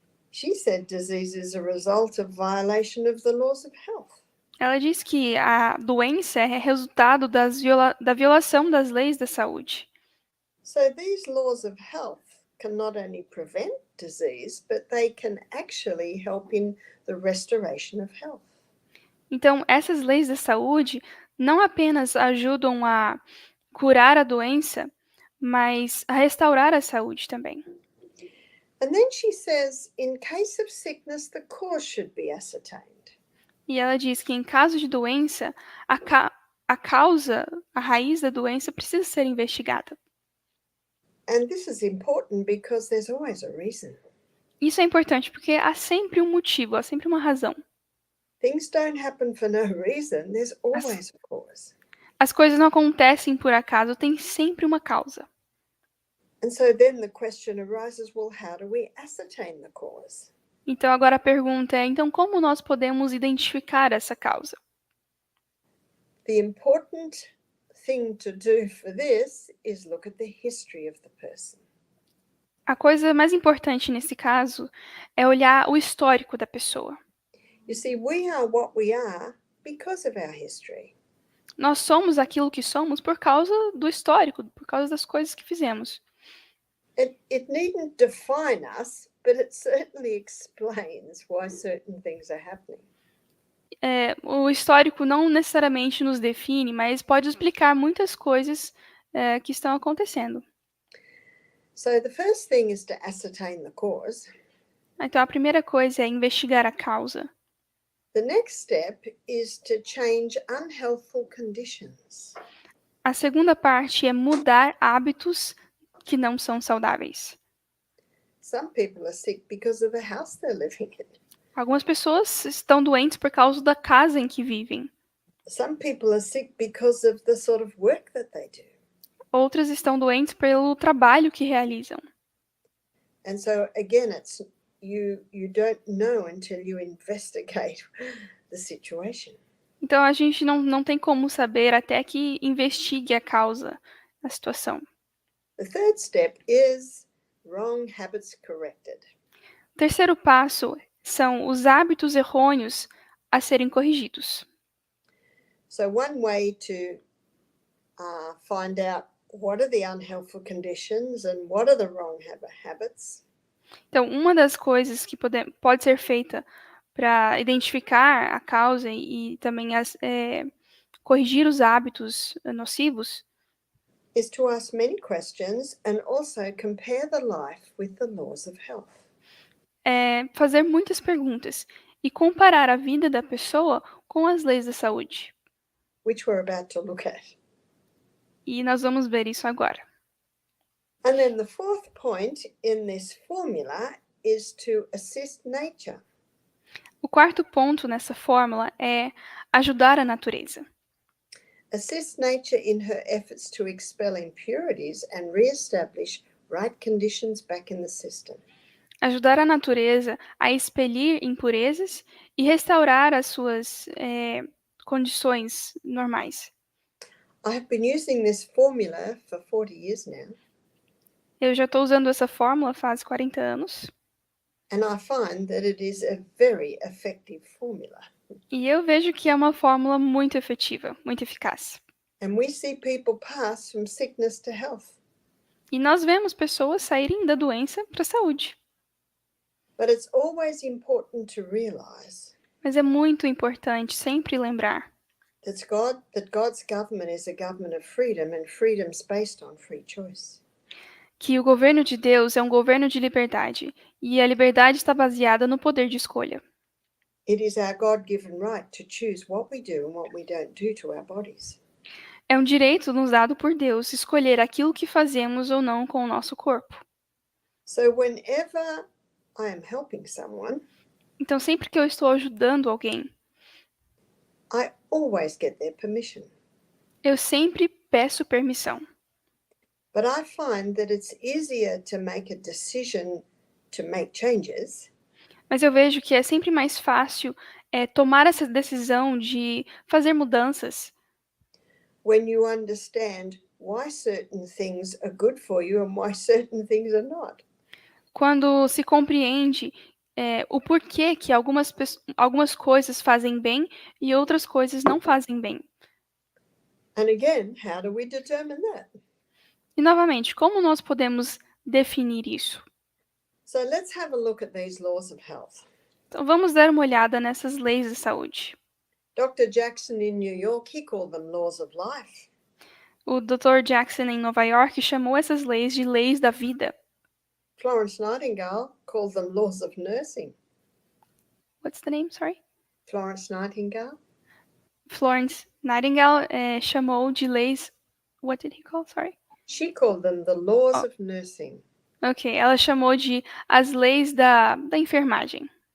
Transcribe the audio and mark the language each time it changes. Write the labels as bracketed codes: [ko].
[en] She said disease is a result of violation of the laws of health. [pt] Ela diz que a doença é resultado da violação das leis da saúde. [en] So these laws of health can not only prevent disease, but they can actually help in the restoration of health. [pt] Então, essas leis da saúde não apenas ajudam a curar a doença, mas a restaurar a saúde também. [en] And then she says, in case of sickness, the cause should be ascertained. [pt] E ela diz que em caso de doença, a causa, a raiz da doença precisa ser investigada. [en] And this is important because there's always a reason. [pt] Isso é importante porque há sempre um motivo, há sempre uma razão. [en] Things don't happen for no reason, there's always a cause. [pt] As coisas não acontecem por acaso, tem sempre uma causa. [en] And so then the question arises, well, how do we ascertain the cause? [pt] Então agora a pergunta é, então como nós podemos identificar essa causa? [en] The important thing to do for this is look at the history of the person. [pt] A coisa mais importante nesse caso é olhar o histórico da pessoa. [en] You see, we are what we are because of our history. [pt] Nós somos aquilo que somos por causa do histórico, por causa das coisas que fizemos. [en] It needn't define us but it certainly explains why certain things are happening. [pt] O histórico não necessariamente nos define, mas pode explicar muitas coisas que estão acontecendo. [en] So the first thing is to ascertain the cause. [pt] Então, a primeira coisa é investigar a causa. [en] The next step is to change unhealthful conditions. [pt] A segunda parte é mudar hábitos que não são saudáveis. [en] Some people are sick because of the house they're living in. [pt] Algumas pessoas estão doentes por causa da casa em que vivem. [en] Some people are sick because of the sort of work that they do. [pt] Outras estão doentes pelo trabalho que realizam. [en] And so again, it's you don't know until you investigate the situation. [pt] Então a gente não tem como saber até que investigue a causa da situação. [en] The third step is wrong habits corrected. [pt] O terceiro passo são os hábitos errôneos a serem corrigidos. [en] So one way to find out what are the unhealthful conditions and what are the wrong habits [pt] Então, uma das coisas que pode ser feita para identificar a causa e também corrigir os hábitos nocivos [en] is to ask many questions and also compare the life with the laws of health. [pt] é fazer muitas perguntas e comparar a vida da pessoa com as leis da saúde. [en] Which we're about to look at. [pt] E nós vamos ver isso agora. [en] And then the fourth point in this formula is to assist nature. [pt] O quarto ponto nessa fórmula é ajudar a natureza. [en] Assist nature in her efforts to expel impurities and re-establish right conditions back in the system. [pt] Ajudar a natureza a expelir impurezas e restaurar as suas condições normais. [en] I have been using this formula for 40 years now. [pt] Eu já estou usando essa fórmula faz 40 anos. [en] And I find that it is a very effective formula. [pt] E eu vejo que é uma fórmula muito efetiva, muito eficaz. [en] And we see people pass from sickness to health. [pt] E nós vemos pessoas saírem da doença para a saúde. [en] But it's always important to realize [pt] Mas é muito importante sempre lembrar [en] that God's government is a government of freedom, and freedom's based on free choice. [pt] que o governo de Deus é um governo de liberdade, e a liberdade está baseada no poder de escolha. [en] It is our God-given right to choose what we do and what we don't do to our bodies. [pt] É um direito nos dado por Deus escolher aquilo que fazemos ou não com o nosso corpo. [en] So whenever I am helping someone, [pt] Então, sempre que eu estou ajudando alguém, [en] I always get their permission. [pt] eu sempre peço permissão. [en] But I find that it's easier to make a decision to make changes [pt] Mas eu vejo que é sempre mais fácil tomar essa decisão de fazer mudanças [en] when you understand why certain things are good for you and why certain things are not. [pt] quando se compreende o porquê que algumas coisas fazem bem e outras coisas não fazem bem. [en] And again, how do we determine that? [pt] E, novamente, como nós podemos definir isso? [en] So let's have a look at these laws of health. [pt] Então, vamos dar uma olhada nessas leis de saúde. [en] Dr. Jackson in New York, he called them laws of life. [pt] O Dr. Jackson, em Nova York, chamou essas leis de leis da vida. [en] Florence Nightingale called them laws of nursing. What's the name? Sorry? Florence Nightingale. [pt] Florence Nightingale chamou de leis... [en] What did he call? Sorry. She called them the laws of nursing. [pt] Ok, ela chamou de as leis da enfermagem.